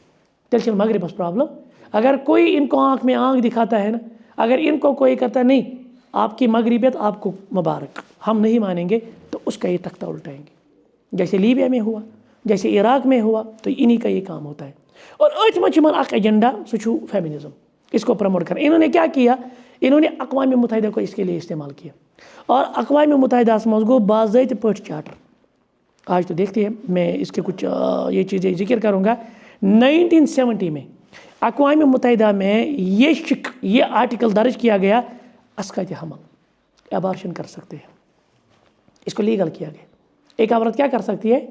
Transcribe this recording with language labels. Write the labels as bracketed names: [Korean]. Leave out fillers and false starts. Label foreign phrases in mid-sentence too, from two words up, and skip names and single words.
[Urdu] تیل مغرب بس پرابلم، اگر کوئی ان کو آنکھ میں آنکھ دکھاتا ہے نا، اگر ان کو کوئی کہتا ہے نہیں آپ کی مغربیت آپ کو مبارک، ہم نہیں مانیں گے، تو اس کا یہ تختہ الٹائیں گے، جیسے لیبیا میں ہوا، جیسے عراق میں ہوا، تو انہی کا یہ کام ہوتا ہے۔ [Kashmiri] اور اتھ من اخ ایجنڈا سہ فیمنزم، [Urdu] اس کو پروموٹ کر انہوں نے کیا کیا، انہوں نے اقوام متحدہ کو اس کے لیے استعمال کیا، اور اقوام متحدہ [Kashmiri] مز گو باضابطہ پٲٹھۍ چارٹر۔ [Urdu] آج تو دیکھتے ہیں، میں اس کے کچھ یہ چیزیں ذکر کروں گا۔ 1970 میں اقوام متحدہ میں یہ آرٹیکل درج کیا گیا، اسقاط حمل، ایبارشن کر سکتے ہیں، اس کو لیگل کیا گیا، ایک عورت کیا کر سکتی ہے؟